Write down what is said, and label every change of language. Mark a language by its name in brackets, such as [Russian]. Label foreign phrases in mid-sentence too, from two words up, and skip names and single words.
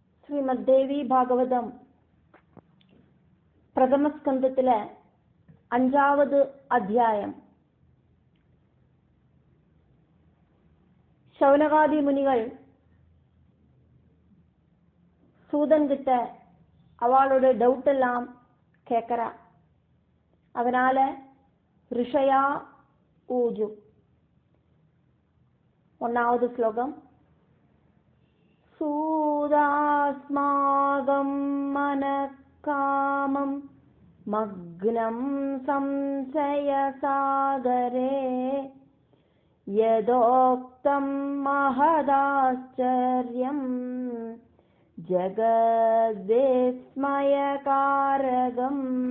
[Malayalam] ശ്രീമദ്ദേവി ഭാഗവതം പ്രഥമസ്കന്ധത്തിലെ 5ാമത് അധ്യായം. ശൗനകാദി മുനികൾ സൂതൻ [Tamil] கிட்ட அவளோட டவுட் எல்லாம் கேட்கறா. [Sanskrit] அதனால ऋषय ऊचुः. [Tamil] 1வது ஸ்லோகம். [Sanskrit] सूतास्माकं मनःकामं मग्नं संशयसागरे यदुक्तं महदाश्चर्यं जगद्विस्मयकारकम्.